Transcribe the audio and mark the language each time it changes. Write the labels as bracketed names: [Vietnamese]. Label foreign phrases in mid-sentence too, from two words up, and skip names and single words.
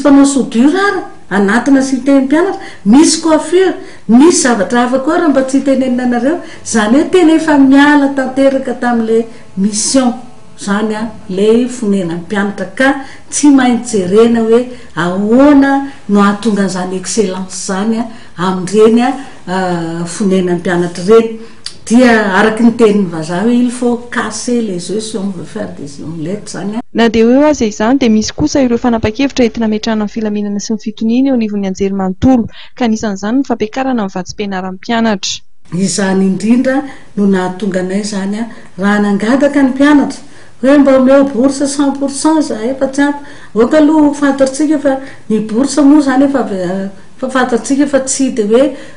[Malagasy] mpanao soudure anatina cité mpianatra misy coiffure misy zavatra hafa koa raha mba tsy tenenina anareo zany hoe tena efa miala tanteraka tamin'ilay mission zany le fonenan'ny mpianatra ka tsy maintsy jerena hoe ahoana no ahatonga an'izany excellence zany amin'ireny fonenan'ny mpianatra reny dia araky ny tenin'ny vazaha hoe [French] il faut casser les œufs si on veut faire des omelettes [Malagasy] zany na dia hoe aza izany dia misy kosa ireo fanapa-kevitra entina hametrahana ny filaminana sy ny fitoniana eo anivon'ny anjerimanontolo ka anisan'izany ny fampiakarana ny vatsim-pianaran'ny mpianatra. Izany indrindra no nahatonga anay zany raha nangataka ny mpianatra hoe mba omeo bourse 100% zahay fa tsy ampy oka aloha fantatsika fa ny bourse moa zany efa fantatsika fa tsy dia hoe